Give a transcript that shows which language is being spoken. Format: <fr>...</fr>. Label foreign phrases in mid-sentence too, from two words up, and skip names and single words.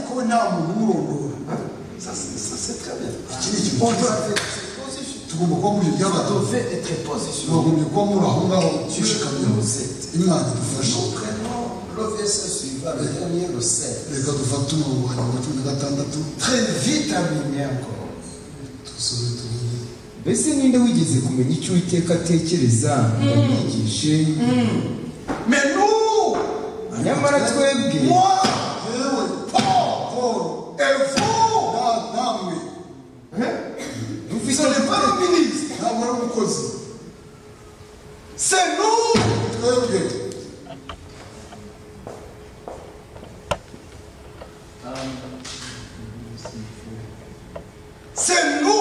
<fr>Ça c'est très bien. On doit être position. On devait être position. Dieu nous aide. Nous prenons le verset suivant, le dernier, le 7. Très vite amené encore.</fr> <rw>mbese ninde wigeze kumenya icyo Uwiteka atekereza ngo amwigishe?</rw> <fr>Mais nous,</fr> <rw>nyamara twebwe,</rw> <fr>moi, et vous, ce n'est pas le ministre, c'est nous. C'est nous.</fr>